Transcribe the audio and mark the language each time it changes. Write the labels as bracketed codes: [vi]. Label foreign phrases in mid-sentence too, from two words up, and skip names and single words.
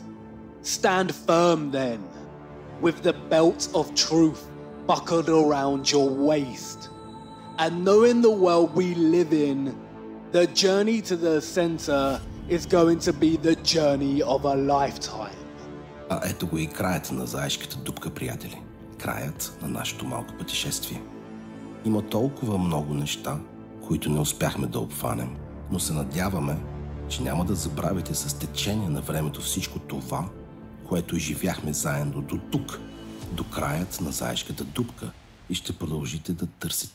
[en] Stand firm then, with the belt of truth buckled around your waist. And knowing the world we live in, the journey to the center is going to be the journey of a lifetime. [bg] А ето го и краят на заешката дупка, приятели. Краят на нашето малко пътешествие. Има толкова много неща, които не успяхме да обхванем, но се надяваме, че няма да забравите с течение на времето всичко това, което изживяхме заедно до тук, до краят на заешката дупка, и ще продължите да търсите.